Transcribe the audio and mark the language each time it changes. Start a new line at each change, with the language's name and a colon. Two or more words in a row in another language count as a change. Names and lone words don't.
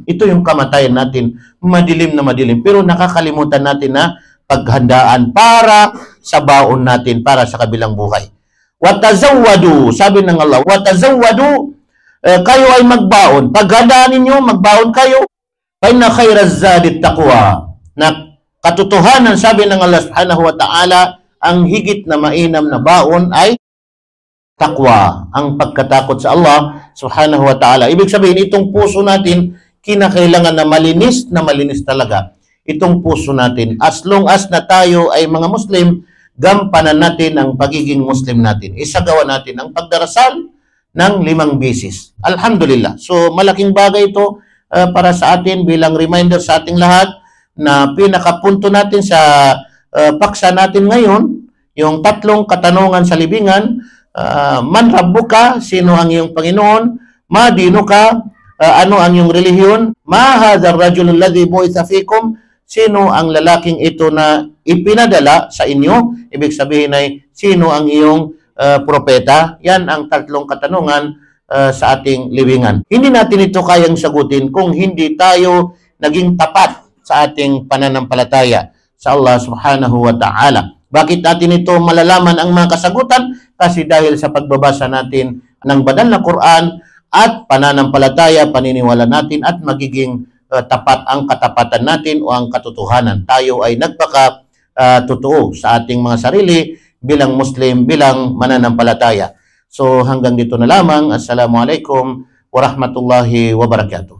Filipino: Ito yung kamatayan natin, madilim na madilim. Pero nakakalimutan natin na paghandaan para sa baon natin, para sa kabilang buhay. Watazawwadu, sabi ng Allah, watazawwadu, kayo ay magbaon. Paghandaan ninyo, magbaon kayo.
Arabic: فإن خير الزاد التقوى.
Filipino: Na katotohanan, sabi ng Allah
Arabic: سبحانه وتعالى,
Filipino: ang higit na mainam na baon ay taqwa, ang pagkatakot sa Allah
Arabic: سبحانه وتعالى.
Filipino: Ibig sabihin, itong puso natin, kinakailangan na malinis talaga. Itong puso natin.
English: As long as
Filipino: na tayo ay mga Muslim, gampanan natin ang pagiging Muslim natin. Isagawa natin ang pagdarasal ng 5 beses. Alhamdulillah. So, malaking bagay ito para sa atin bilang reminder sa ating lahat na pinakapunto natin sa paksa natin ngayon, yung 3 katanungan sa libingan.
Arabic: من ربك,
Filipino: sino ang iyong Panginoon?
Arabic: ما دينك,
Filipino: ano ang iyong relihiyon?
Arabic: ما هذا الرجل الذي بعث فيكم,
Filipino: sino ang lalaking ito na ipinadala sa inyo? Ibig sabihin ay sino ang iyong propeta? Yan ang 3 katanungan sa ating libingan. Hindi natin ito kayang sagutin kung hindi tayo naging tapat sa ating pananampalataya sa Allah
Arabic: سبحانه وتعالى.
Filipino: Bakit natin ito malalaman ang mga kasagutan? Kasi dahil sa pagbabasa natin ng banal na Quran at pananampalataya, paniniwala natin at magiging tapat ang katapatan natin o ang katotohanan. Tayo ay nagpaka-totoo sa ating mga sarili bilang Muslim, bilang mananampalataya. So hanggang dito na lamang.
Arabic: السلام عليكم ورحمة الله وبركاته.